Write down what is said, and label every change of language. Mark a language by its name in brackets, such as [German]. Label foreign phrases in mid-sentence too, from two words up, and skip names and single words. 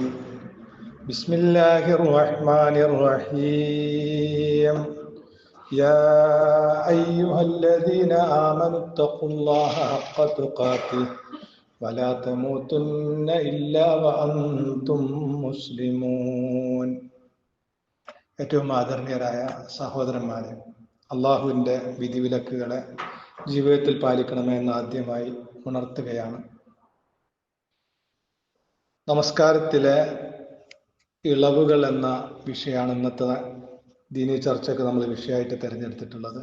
[Arabic] بسم الله الرحمن الرحيم. يا أيها الذين آمنوا اتقوا الله حق تقاته ولا تموتن إلا وأنتم مسلمون. [Malayalam] ഏറ്റവും ആദരണീയരായ സഹോദരന്മാരെ, അള്ളാഹുവിൻ്റെ വിധിവിലക്കുകളെ ജീവിതത്തിൽ പാലിക്കണമെന്ന് ആദ്യമായി ഉണർത്തുകയാണ്. നമസ്കാരത്തിലെ ഇളവുകൾ എന്ന വിഷയമാണ് ഇന്നത്തെ ദീനീ ചർച്ചയ്ക്ക് നമ്മൾ വിഷയമായിട്ട് തിരഞ്ഞെടുത്തിട്ടുള്ളത്.